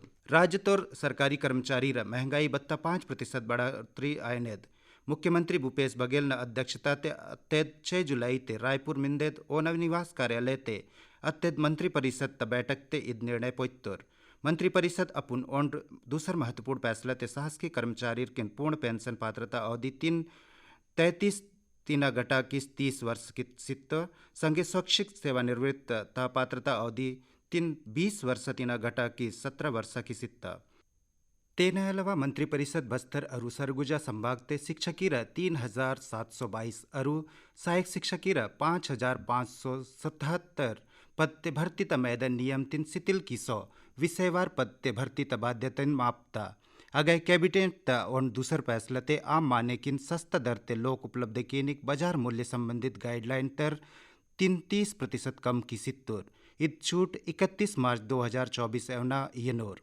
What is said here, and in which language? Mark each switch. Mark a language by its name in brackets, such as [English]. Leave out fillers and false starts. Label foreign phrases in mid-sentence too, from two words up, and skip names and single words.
[Gondi] राज्य तौर सरकारी कर्मचारी रा महंगाई बत्ता 5% बढ़ोतरी आयनेद मुख्यमंत्री भूपेश बघेल न अध्यक्षता ते अत्यद 6 जुलाई ते रायपुर मिंदेद ओनव निवास कार्यालय ते अत्यद मंत्री परिषद त बैठक ते इद निर्णय पोइतोर। मंत्री परिषद अपन ओंड दूसर महत्वपूर्ण फैसला ते शासकीय कर्मचारी के पूर्ण पेंशन पात्रता अवधि 33 घटा की 30 वर्ष की सित्त संगे स्वैच्छिक सेवानिवृत्त ता पात्रता अवधि 20 वर्ष 3 घटा की 17 वर्ष की सित्ता। तेना अलावा मंत्री परिषद बस्तर और सरगुजा संभाग ते शिक्षकी 3722 और सहायक शिक्षकी 5577 पद ते भर्ती त मैदान नियम 3 शिथिल की 100 विषयवार पद ते भर्ती त बाध्यतन मापता अगय कैबिनेट त और दूसर फैसला ते आम माने किन सस्ता दर ते लोक उपलब्ध केनिक बाजार मूल्य संबंधित गाइडलाइन तर 33% कम की सित्तोर इत छूट 31 मार्च 2024 एवना यनोर।